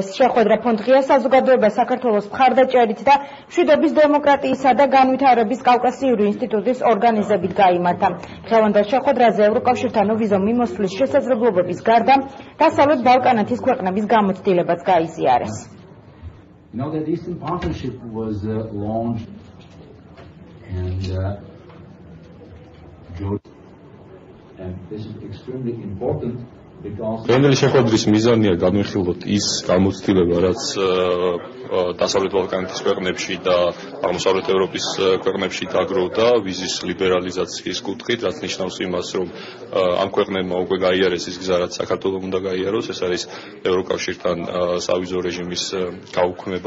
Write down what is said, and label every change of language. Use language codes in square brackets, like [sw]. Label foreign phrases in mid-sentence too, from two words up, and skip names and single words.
[ka] შეხვედრა ფონდღია საზოგადოება საქართველოს მხარდაჭერით და მშვიდობის დემოკრატიისა და განვითარების კავკასიური ინსტიტუტის ორგანიზებით გაიმართა. დღევანდელ შეხვედრაზე ევროკავშირთან ვიზო მიმოსვლის შესაძლებლობების გარდა დასავლეთ ბალკანეთის ქვეყნების გამოცდილებაც გაიზიარეს. [en] The Eastern Partnership was launched and this is extremely important because [ka] დღევანდელი შეხვედრის მიზანია განვიხილოთ ის გამოცდილება, რაც დასავლეთ ბალკანეთის ქვეყნებში და აღმოსავლეთ ევროპის ქვეყნებში დაგროვდა ვიზის ლიბერალიზაციის კუთხით, რაც ნიშნავს იმას, რომ ამ ქვეყნებმა უკვე გაიარეს ის გზა, რაც საქართველოს უნდა გაიაროს, ეს არის ევროკავშირთან სავიზო რეჟიმის გაუქმება.